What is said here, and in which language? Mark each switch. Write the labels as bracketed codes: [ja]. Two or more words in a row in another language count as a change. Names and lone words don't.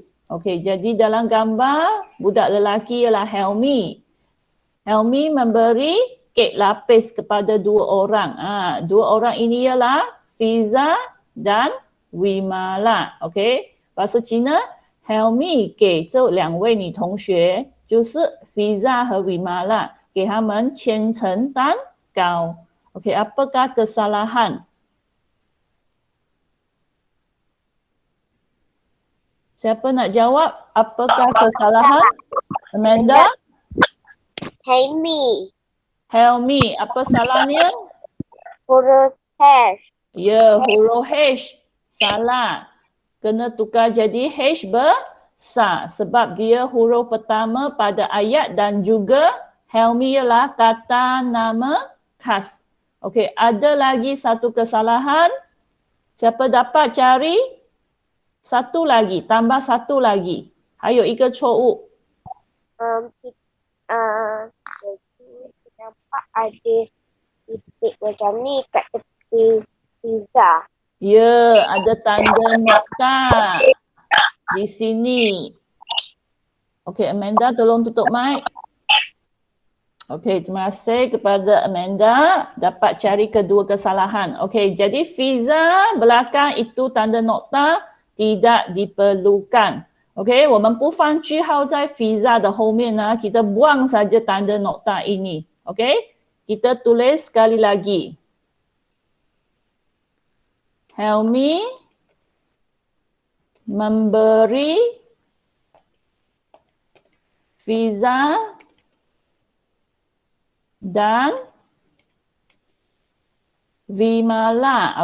[ms] Okey, jadi dalam gambar budak lelaki ialah Helmi. Helmi memberi kek lapis kepada 2 orang. 2 orang ini ialah Fiza dan Wimala. [zh] OK， [ms] bahasa Cina [zh] Helmi 给这2位女同学，就是 Fiza 和 Wimala， 给他们千层蛋糕。OK， [ms] apakah kesalahan? Siapa nak jawab? Apakah kesalahan? Amanda? Helmi. Helmi, apa salahnya? Huruf H. Ya, huruf H. Salah. Kena tukar jadi H besar. Sebab dia huruf pertama pada ayat dan juga Helmi ialah kata nama khas. Okey, ada lagi satu kesalahan. Siapa dapat cari? Satu lagi, tambah satu lagi. [zh] 还有一个错误。 [ms] Jadi nampak ada titik macam ni kat tepi pizza. Ya, ada tanda nokta di sini. Okey, Amanda tolong tutup mic. Okey, terima kasih kepada Amanda dapat cari kedua kesalahan. Okey, jadi Fiza belakang itu tanda nokta tidak diperlukan. [zh] OK， 我们不放句号在 Fiza 的后面呢 [ms] kita buang saja tanda nokta ini. OK， kita tulis sekali lagi. Helmi memberi Fiza dan Vimala.